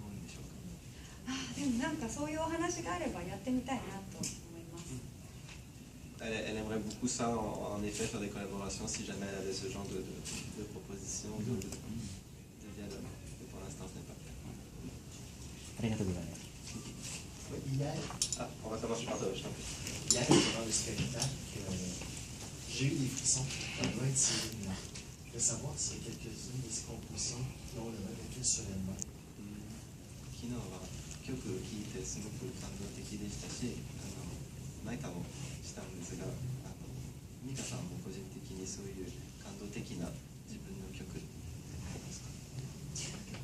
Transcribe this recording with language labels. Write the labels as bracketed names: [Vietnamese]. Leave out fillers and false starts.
[Japanese] でもなんかそういうお話があればやってみたいなと思います [French] Elle aimerait beaucoup ça, en effet, faire des collaborations si jamais elle avait ce genre de propositions, de dialogue. Mais pour l'instant, ce n'est pas le cas. [Japanese] ありがとうございます。 [French] Hier, Ah, on va commencer par toi, je t'en prie. hier, durant le spectacle, j'ai eu des frissons. Ça doit être Céline Dion. Je veux savoir s'il y a quelques-unes de ces compositions qui ont le recul sur elles-mêmes. [Japanese] 昨日は曲を聴いてすごく感動的でしたし、泣いたもしたんですが、美香さんも個人的にそういう感動的な自分の曲ってありますか？